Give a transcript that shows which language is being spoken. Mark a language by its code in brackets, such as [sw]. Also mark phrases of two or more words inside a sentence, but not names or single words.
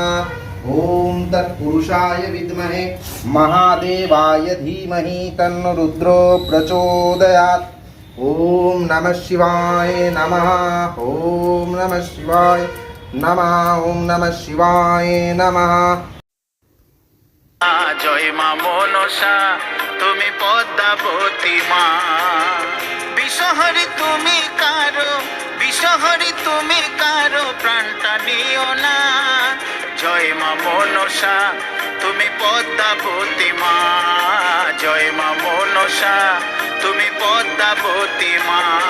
[sa] ओम तत्पुरुषाय विद्महे महादेवाय धीमहि तन्नो रुद्रो प्रचोदयात्। ओम नमः शिवाय नमः। ओम नमः शिवाय नमः। ओम नमः शिवाय नमः। [bn] জয় মা মনসা তুমি পদ্মাবতী মা। বিষহরি তুমি কারো, বিষহরি তুমি কারো প্রাণটা নিও না। জয় মা মনসা তুমি পদ্মাবতী মা, জয় মা মনসা তুমি পদ্মাবতী মা।